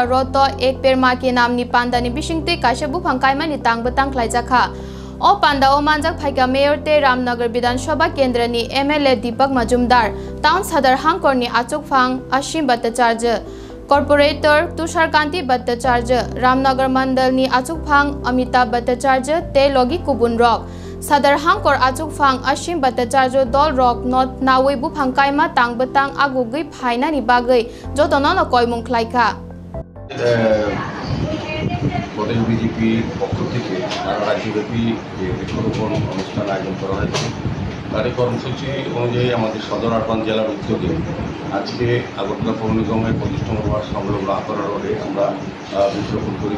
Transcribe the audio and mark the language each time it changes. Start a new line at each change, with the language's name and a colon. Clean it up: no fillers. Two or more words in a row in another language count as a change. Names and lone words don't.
Kok Borok: Roto ek perma ke namni pandani bishingte kashabu phangkaimani tangbetang khlaijaka O Panda O Manjak Phaika Mayor Te Ramnagar Bidan Sabha Kendrani MLA Deepak Majumdar Town Sadar Hangkorni Achuk Phang Ashim Bhattacharya Corporator Tushar Kanti Bhattacharya Ramnagar Mandalni Achuk Phang Amitabh Bhattacharya Te Logi Kubun Rock Sadar Hangkor Achuk Phang Ashim Bhattacharya Dol Rock Not Nawi Bu Phangkaima Tangbetang Agugui Phaina ni Bagai Jotonono Koimung Khlaika
Bangla: প্রদেশ বিজেপির পক্ষ থেকে সারা রাজ্যব্যাপী যে বৃক্ষরোপণ অনুষ্ঠান আয়োজন করা হয়েছে তার কর্মসূচি অনুযায়ী আমাদের সদর আরবান জেলার উদ্যোগে আজকে আগরতলা পৌর নিগমের 25তম ওয়ার্ড সংলগ্ন আকরা রোডে আমরা বৃক্ষরোপণ করেছি